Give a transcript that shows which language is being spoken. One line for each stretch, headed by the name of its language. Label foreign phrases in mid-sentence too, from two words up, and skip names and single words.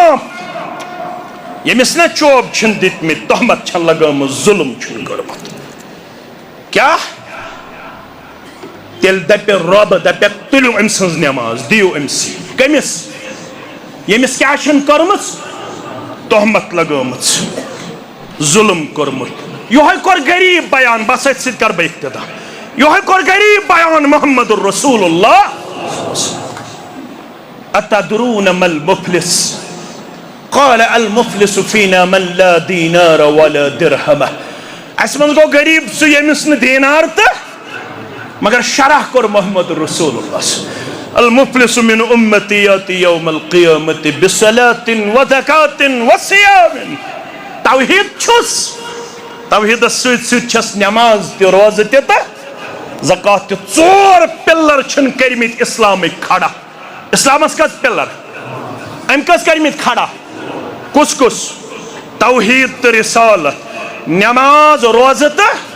Kashmiri: معاف ییٚمِس نہ چوب چھِنہٕ دِتمٕتۍ تہمت چھَنہٕ لگٲمٕژ ظلم چھُنہٕ کوٚرمُت کیٛاہ تیٚلہِ دپہِ رۄب دپیکھ تُلِو أمۍ سٕنٛز نٮ۪ماز دِیِو أمسٕے کٔمِس ییٚمِس کیٛاہ چھَنہٕ کٔرمٕژ تہمت لگٲمٕژ ظلم کوٚرمُت یِہوے کوٚر غریٖب بیان بس أتھۍ سۭتۍ کرٕ بہٕ اِقتدا یِہوے کوٚر غریٖب بیان محمد رسول اللہ
Arabic: اتدرون ما المفلس قال المفلس فينا من لا دينار ولا درهم
Kashmiri: اسہِ منٛز گوٚو غریٖب سُہ ییٚمِس نہٕ دیٖنار تہٕ مگر شرح کوٚر محمد رسول اللہ
Arabic: المفلس من امتی یاتی یوم القیامت بصلاة وزکاة وصیام
Kashmiri: توحید چھُس توحیدس سۭتۍ سۭتۍ چھس نماز تہِ روزٕ تہِ تہٕ زکات تہِ 4 پِلر چھِنہٕ کٔرمٕتۍ اسلامٕکۍ کھڑا اسلامس کٔژ پِلر أمۍ کٔژ کٔرمٕتۍ کھڑا کُس کُس توحید تہٕ رسالت نماز روزٕ تہٕ